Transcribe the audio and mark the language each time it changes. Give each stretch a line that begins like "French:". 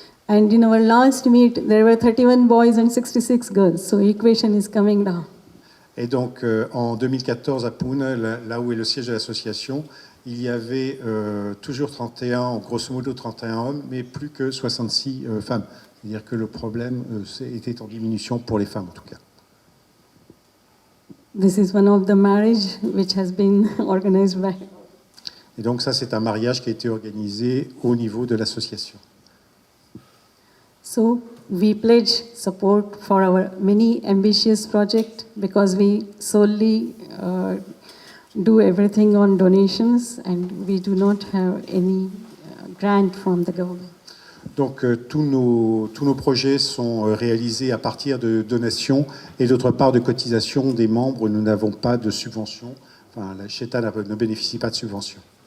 English: And in our last meet, there were 31 boys and 66 girls. So equation is coming down.
French: Et donc, en 2014, à Pune, là où est le siège de l'association, il y avait toujours 31, grosso modo 31 hommes, mais plus que 66 femmes. C'est-à-dire que le problème était en diminution pour les femmes, en tout cas.
English: This is one of the marriage which has been organized by.
French: Et donc, ça, c'est un mariage qui a été organisé au niveau de l'association.
English: So we pledge support for our many ambitious project because we solely do everything on donations and we do not have any grant from the government.
French: Donc, tous nos projets sont réalisés à partir de donations et d'autre part de cotisations des membres. Nous n'avons pas de subvention. Enfin, la Shweta ne bénéficie pas de subvention.